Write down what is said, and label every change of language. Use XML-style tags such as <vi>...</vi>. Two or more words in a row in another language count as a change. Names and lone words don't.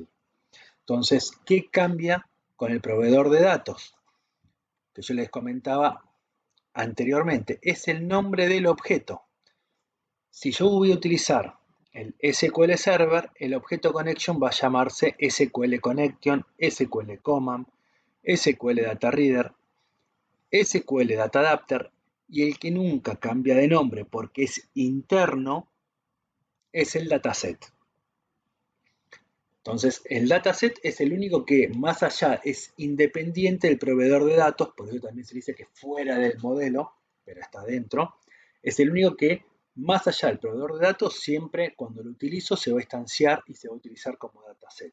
<es>Entonces, ¿qué cambia con el proveedor de datos? Que yo les comentaba anteriormente, es el nombre del objeto. Si yo voy a utilizar el SQL Server, el objeto connection va a llamarse SQL Connection, SQL Command, SQL Data Reader, SQL Data Adapter, y el que nunca cambia de nombre porque es interno es el dataset. Entonces, el dataset es el único que más allá es independiente del proveedor de datos, por eso también se dice que fuera del modelo, pero está dentro, es el único que más allá del proveedor de datos, siempre cuando lo utilizo se va a instanciar y se va a utilizar como dataset.</es>